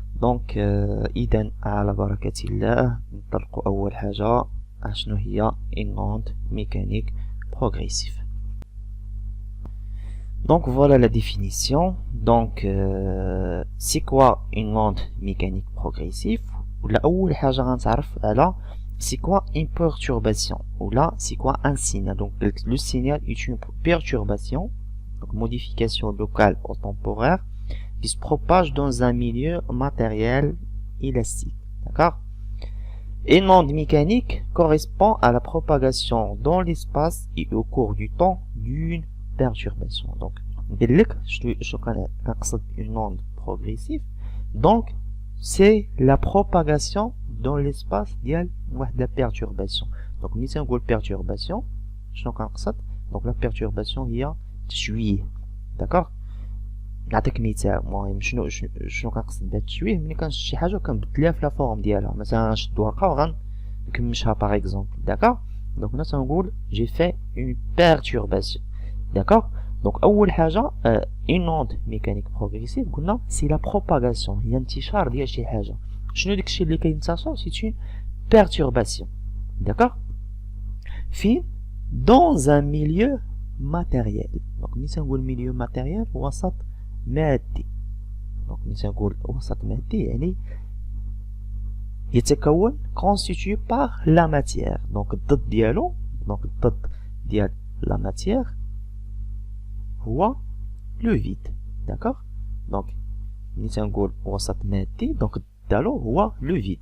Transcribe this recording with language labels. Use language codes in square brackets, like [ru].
[ar] donc إذن على بركة الله نطلقوا أول حاجة شنو هي [fr] une onde mécanique progressive. Donc voilà la définition. Donc c'est quoi une onde mécanique progressive? [ar] ولا أول حاجة غنتعرف على [fr] c'est quoi une perturbation [ar] ولا [fr] c'est quoi un signal. Donc le signal est une perturbation, donc modification locale ou temporaire qui se propage dans un milieu matériel élastique, d'accord? Une onde mécanique correspond à la propagation dans l'espace et au cours du temps d'une perturbation. Donc je connais une onde progressive, donc c'est la propagation dans l'espace [ar] ديال واحد [fr] la perturbation. donc [ar] ملي تنقول perturbation شنو كنقصد؟ [fr] donc la perturbation [ar] هي تشويه, [fr] d'accord؟ [ar] نعطيك مثال. المهم شنو كنقصد بهاد التشويه؟ ملي كنشد شي حاجه وكنبدلها في [fr] لا فورم [ar] ديالها. مثلا نشد ورقه وغنكمشها [fr] باغ اكزومبل, d'accord؟ [ar] donc هنا تنقول [fr] j'ai fait une perturbation, d'accord؟ donc اول حاجه une onde mécanique progressive قلنا c'est la propagation, [ar] هي انتشار ديال شي حاجه. شنو داكشي اللي كينتشر؟ [fr] c'est une perturbation, d'accord؟ [ar] فين؟ [fr] dans un milieu matériel. donc [ar] ملي تنقول [fr] milieu matériel [ar] وسط مادي. [fr] donc [ar] ملي تنقول وسط مادي يعني يتكون [fr] constitué par la matière. donc [ar] الضد ديالو, [fr] donc [ar] الضد ديال [fr] la matière [ar] هو [fr] le vide, d'accord? donc [ar] ملي تنقول وسط مادي donc ديالو هو [fr] le vide.